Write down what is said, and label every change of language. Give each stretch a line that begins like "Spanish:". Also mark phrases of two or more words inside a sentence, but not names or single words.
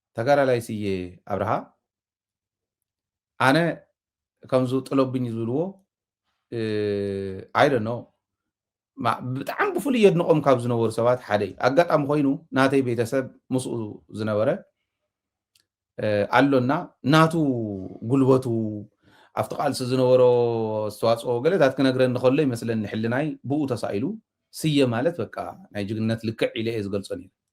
Tigrinya: ተጋዳላይ ስየ ኣብርሃ ኣነ ከምዙ ጥሎብኝ ዝብልዎ
English: I don't know
Tigrinya: ብጣዕሚ ብፍሉይ የድንቆም ካብ ዝነበሩ ሰባት ሓደ እዩ ኣጋጣሚ ኮይኑ ናተይ ቤተሰብ ምስኡ ዝነበረ ኣሎና ናቱ ጉልበቱ ኣብቲ ቃልሲ ዝነበሮ ኣስተዋፅኦ ገለታት ክነግረኒ ከሎ ይመስለኒ ሕልናይ ብኡ ተሳኢሉ ስየ ማለት በቃ ናይ ጅግንነት ልክዕ ኢለ እየ ዝገልፆ ነይሩ